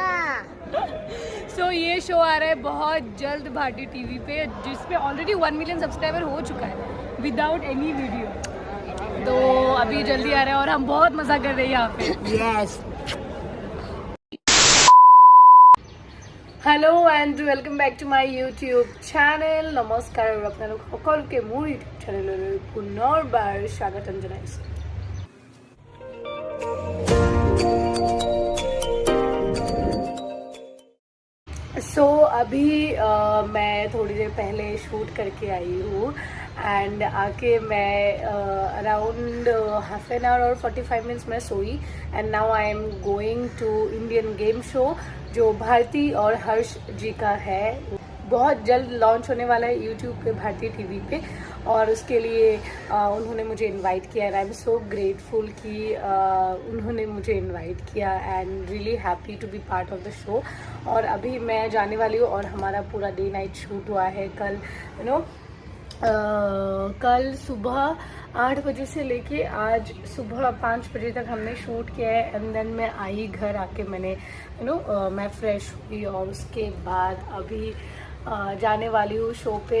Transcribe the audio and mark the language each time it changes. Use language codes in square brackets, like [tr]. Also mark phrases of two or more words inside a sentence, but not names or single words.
[hi] सो ये शो आ रहा है बहुत जल्द भारती टीवी पे, जिसपे [en] already 1 million subscriber [hi] हो चुका है [en] without any video. [hi] तो अभी जल्दी आ रहा है और हम बहुत मजा कर रहे हैं यहाँ पे। यस। [en] hello and welcome back to my YouTube চ্যানেল। [as] নমস্কাৰ, আপোনালোক সকলোকে মোৰ ইউটিউব চেনেললৈ পুনৰবাৰ স্বাগতম জনাইছোঁ। [hi] अभी मैं थोड़ी देर पहले शूट करके आई हूँ एंड आके मैं [en] around half an hour [hi] और 45 मिनट्स में सोई [en] and now I am going to Indian game show [hi] जो भारती और हर्ष जी का है। बहुत जल्द लॉन्च होने वाला है यूट्यूब पे भारती टीवी पे, और उसके लिए उन्होंने मुझे इनवाइट किया [en] and I am so grateful [hi] कि उन्होंने मुझे इनवाइट किया [en] and really happy to be part of the show. [hi] और अभी मैं जाने वाली हूँ और हमारा पूरा [en] day night [hi] शूट हुआ है कल, कल सुबह 8 बजे से लेके आज सुबह 5 बजे तक हमने शूट किया है [en] and then [hi] मैं आई घर आके मैंने मैं फ्रेश हुई और उसके बाद अभी जाने वाली हूँ शो पे।